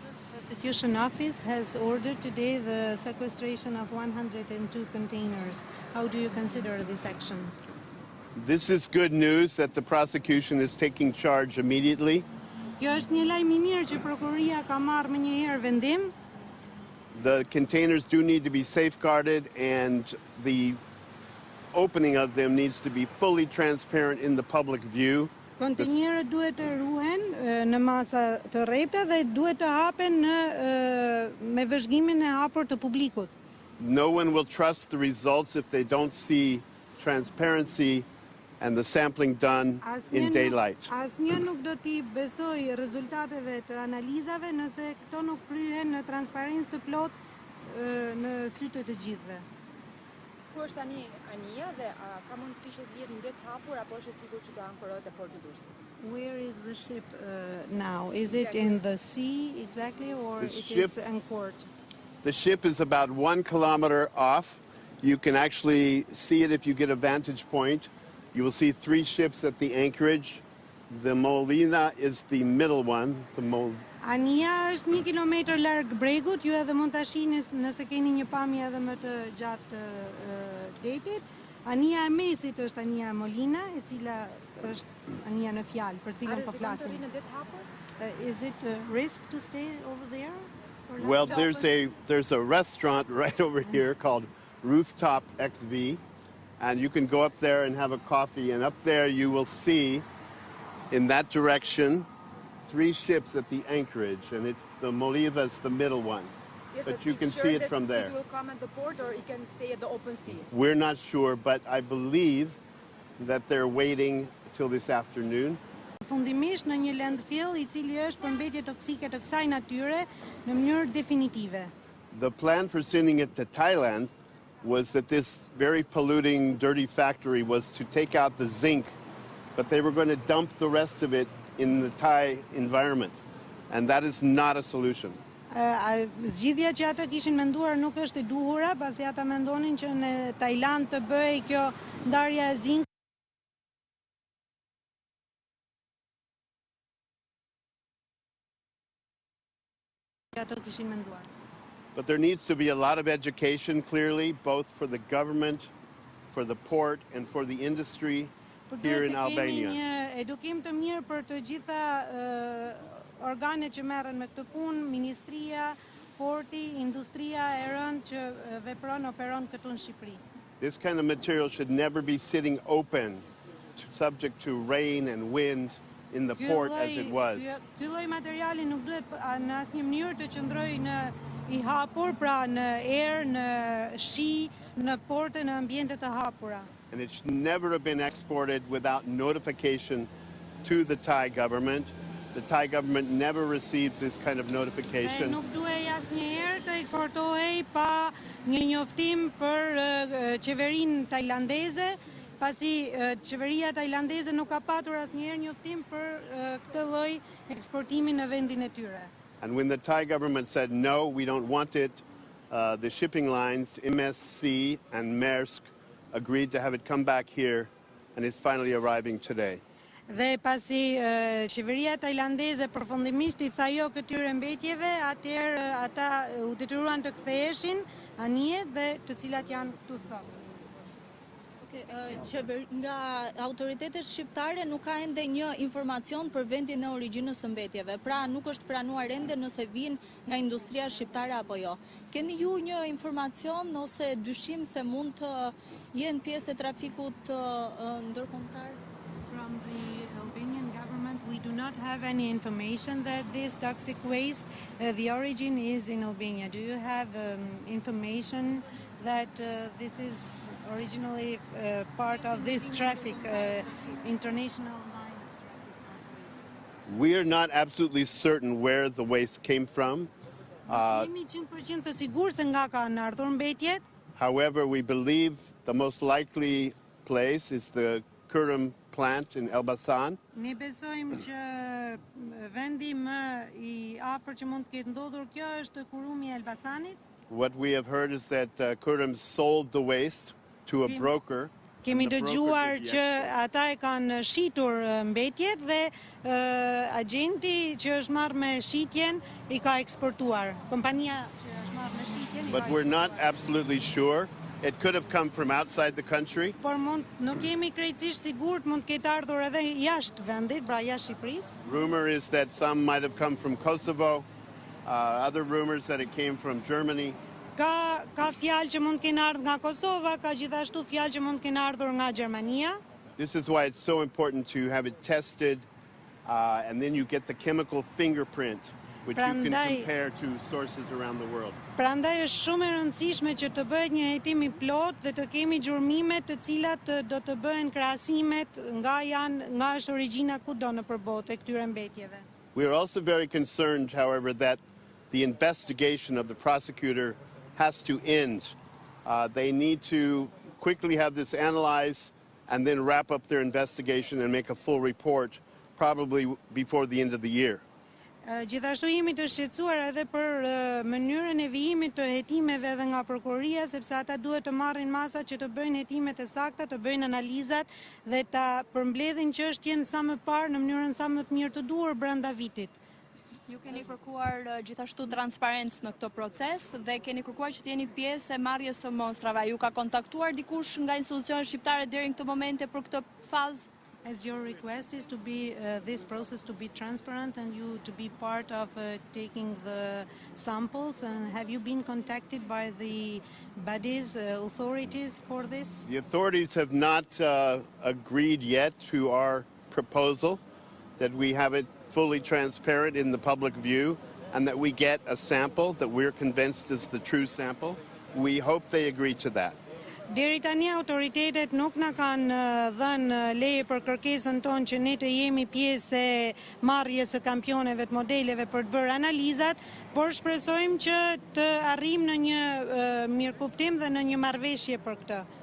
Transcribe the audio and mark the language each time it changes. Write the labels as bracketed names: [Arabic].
[English] Prosecution Office has ordered today the sequestration of 102 containers. How do you consider this action? This is good news that the prosecution is taking charge immediately. [Albanian] Kjo është një lajm I mirë që prokuroria ka marrë më një herë vendim. [English] The containers do need to be safeguarded, and the opening of them needs to be fully transparent in the public view. [Albanian] Kontenjerët duhet të ruhen në masa të rrepta dhe duhet të hapen me vëzhgimin e hapur të publikut. [English] No one will trust the results if they don't see transparency and the sampling done in daylight. [Albanian] Asnjë nuk do t'i besoj rezultateve të analizave nëse këto nuk kryhen në transparencë të plotë në sytë të gjithëve. Ku është tani Anija dhe ka mundësi që të jetë në det hapur apo është e sigurt që do ankorohet te porti Durrësit? [English] Where is the ship now? Is it in the sea exactly or The it ship- is anchored? The ship is about 1 kilometer off. You can actually see it if you get a vantage point. You will see 3 ships at the anchorage. The Molina is the middle one. [Albanian] Anija është 1 kilometër larg bregut, ju edhe mund ta shihni nëse keni një pamje edhe më të gjatë detit. Anija e mesit është Anija Molina, e cila është Anija në fjalë, për cilën po flasim. Në det hapur? [English] Is it a risk to stay over there? Well, there's a restaurant right over here called Rooftop XV, and you can go up there and have a coffee, and up there you will see in that direction 3 ships at the anchorage, and it's the Moliva is the middle one. Yes, But you can see it from there. It will come at the port or it can stay at the open sea. We're not sure, but I believe that they're waiting till this afternoon. [Albanian] Fundimisht në një landfill I cili është përmbetje toksike të kësaj natyre në mënyrë definitive. [English] The plan for sending it to Thailand was that this very polluting, dirty factory was to take out the zinc, but they were going to dump the rest of it in the Thai environment, and that is not a solution. [Albanian] Zgjidhja që ata kishin menduar nuk është e duhura, pasi ata mendonin që në Tajland të bëhej kjo ndarja e zinkut. Ato kishin menduar. [English] But there needs to be a lot of education, clearly, both for the government, for the port, and for the industry here in Albania. [Albanian] Kemi një edukim të mirë për të gjitha organet që merren me këtë punë, ministria, porti, industria e rënd që operon këtu në Shqipëri. [English] This kind of material should never be sitting open, subject to rain and wind in the port as it was. [Albanian] Ky lloj materiali nuk duhet në asnjë mënyrë të qëndrojë I hapur, pra në erë, në shi, në porte, në ambiente të hapura. [English] And it should never have been exported without notification to the Thai government. The Thai government never received this kind of notification. [Albanian] Nuk duhej asnjëherë të eksportohej pa një njoftim për qeverinë tajlandeze, pasi qeveria tajlandeze nuk ka patur asnjëherë njoftim për këtë lloj eksportimi në vendin e tyre. [English] And when the Thai government said, no, we don't want it, the shipping lines, MSC and Maersk, agreed to have it come back here, and it's finally arriving today. [Albanian] Dhe pasi qeveria tajlandeze përfundimisht I tha jo këtyre mbetjeve, atëherë ata u detyruan të ktheheshin anije dhe të cilat janë këtu sot. Nga autoritetet shqiptare nuk ka ende një informacion për vendin e origjinës së mbetjeve, pra nuk është pranuar ende nëse vijnë nga industria shqiptare apo jo. Keni ju një informacion ose dyshim se mund të jenë pjesë e trafikut ndërkombëtar? [English] From the Albanian government, we do not have any information that this toxic waste, the origin is in Albania. Do you have information that this is originally part of this traffic, international line of traffic? We are not absolutely certain where the waste came from. [Albanian] Jemi 100% të sigurt se nga kanë ardhur mbetjet. [English] However, we believe the most likely place is the Kurum plant in Elbasan. [Albanian] Ne besojmë që vendi më I afër që mund të ketë ndodhur kjo është kurumi I Elbasanit. [English] What we have heard is that Kurum sold the waste to a broker. [Albanian] Kemi dëgjuar që ata e kanë shitur mbetjet dhe agenti që është marrë me shitjen I ka eksportuar. Kompania që është marrë me shitjen I ka [English] But we're not absolutely sure. It could have come from outside the country. [Albanian] Por nuk jemi krejtësisht sigurt, mund të ketë ardhur edhe jashtë vendit, pra jashtë Shqipërisë. [English] Rumor is that some might have come from Kosovo. Other rumors that it came from Germany. [Albanian] Ka fjalë që mund të kenë ardhur nga Kosova, ka gjithashtu fjalë që mund të kenë ardhur nga Gjermania. [English] This is why it's so important to have it tested, and then you get the chemical fingerprint, which you can compare to sources around the world. [Albanian] Prandaj është shumë e rëndësishme që të bëhet një hetim I plot dhe të kemi gjurmime të cilat do të bëhen krahasimet nga është origjina kudo nëpër botë e këtyre mbetjeve. [English] We are also very concerned, however, that the investigation of the prosecutor has to end. They need to quickly have this analyzed and then wrap up their investigation and make a full report, probably before the end of the year. [Albanian] Gjithashtu jemi të shqetësuar edhe për mënyrën e vijimit të hetimeve edhe nga prokuroria, sepse ata duhet të marrin masa që të bëjnë hetimet e sakta, të bëjnë analizat dhe ta përmbledhin çështjen sa më parë në mënyrën sa më të mirë të duhur brenda vitit. Ju keni kërkuar gjithashtu transparencë në këtë proces dhe keni kërkuar që të jeni pjesë e marrjes së monstrave. Ju ka kontaktuar dikush nga institucionet shqiptare deri në këtë momente për këtë fazë? [English] As your request is to be this process to be transparent and you to be part of taking the samples, and have you been contacted by the bodies, authorities for this? The authorities have not agreed yet to our proposal, that we have it fully transparent in the public view and that we get a sample that we're convinced is the true sample. We hope they agree to that. [Albanian] Deri tani autoritetet nuk na kanë dhënë leje për kërkesën tonë që ne të jemi pjesë e marrjes së kampioneve të modeleve për të bërë analizat, por shpresojmë që të arrijmë në një mirëkuptim dhe në një marrëveshje për këtë.